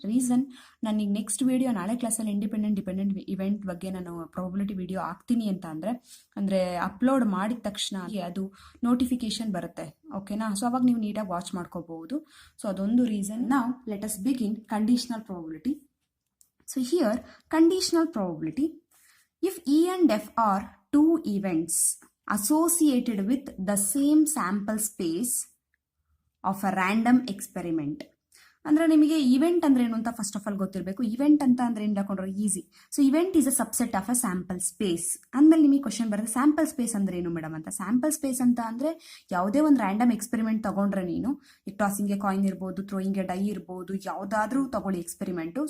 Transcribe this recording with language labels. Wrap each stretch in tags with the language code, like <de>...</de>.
<kn>Reason, ನನಗೆ next video ನಾಳೆ ಕ್ಲಾಸಲ್ಲಿ ಡಿಪೆಂಡೆಂಟ್ ಇವೆಂಟ್ ಬಗ್ಗೆ ನಾನು ಪ್ರಾಬಬಿಲಿಟಿ ವಿಡಿಯೋ ಹಾಕ್ತೀನಿ ಅಂತ ಅಂದರೆ ಅಪ್ಲೋಡ್ ಮಾಡಿದ ತಕ್ಷಣ ಅದು ನೋಟಿಫಿಕೇಶನ್ ಬರುತ್ತೆ, ಓಕೆನಾ. ಸೊ ಅವಾಗ ನೀವು ನೀಟಾಗಿ ವಾಚ್ ಮಾಡ್ಕೋಬಹುದು. ಸೊ ಅದೊಂದು ರೀಸನ್. ನಾವು</kn> <en>Let us begin conditional probability. So here, conditional probability, if E and F are two events associated with the same sample space of a random experiment.</en> <kn>ಅಂದರೆ ನಿಮಗೆ ಇವೆಂಟ್ ಅಂದ್ರೆ ಏನು ಅಂತ</kn> <en>first of all</en> <kn>ಗೊತ್ತಿರಬೇಕು. Event ಅಂತ ಅಂದ್ರೆ ಏನು ಹಾಕೊಂಡ್ರೆ easy.</kn> <en>So event is a subset of a sample space.</en> <kn>ಅಂದಮೇಲೆ ನಿಮಗೆ ಕ್ವಶನ್ ಬರುತ್ತೆ, ಸ್ಯಾಂಪಲ್ ಸ್ಪೇಸ್ ಅಂದ್ರೆ ಏನು ಮೇಡಮ್ ಅಂತ. ಸ್ಯಾಂಪಲ್ ಸ್ಪೇಸ್ ಅಂತ ಅಂದ್ರೆ ಯಾವುದೇ ಒಂದು ರ್ಯಾಂಡಮ್ ಎಕ್ಸ್ಪೆರಿಮೆಂಟ್ ತಗೊಂಡ್ರೆ ನೀನು, ಟಾಸಿಂಗ್ಗೆ ಕಾಯಿನ್ ಇರ್ಬೋದು, ಥ್ರೋಯಿಂಗ್ಗೆ ಡೈ ಇರ್ಬೋದು, ಯಾವುದಾದ್ರೂ ತಗೊಳ್ಳಿ ಎಕ್ಸ್ಪೆರಿಮೆಂಟು.</kn>